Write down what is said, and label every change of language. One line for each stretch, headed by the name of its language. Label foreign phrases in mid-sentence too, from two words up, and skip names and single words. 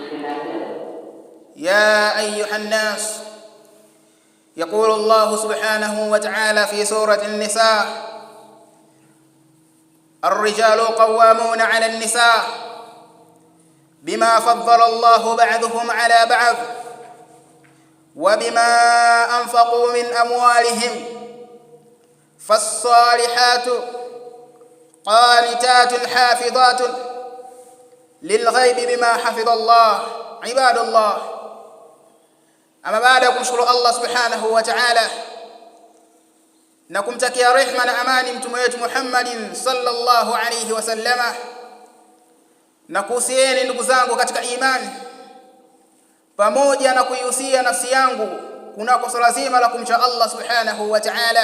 Arabic: يا أيها الناس، يقول الله سبحانه وتعالى في سورة النساء: الرجال قوامون على النساء بما فضل الله بعضهم على بعض وبما أنفقوا من أموالهم. فالصالحات قانتات حافظات للغيب بما حفظ الله. عباد الله، أما بعد
Swahili: kumshukuru Allah
Arabic: سبحانه وتعالى
Swahili: na kumtakia rehema na amani mtume wetu Muhammadin
Arabic: صلى الله عليه وسلم,
Swahili: na kuhusieni ndugu zangu katika imani, pamoja na kuihusia nafsi yangu kunako swala zima la kumcha Allah
Arabic: سبحانه وتعالى.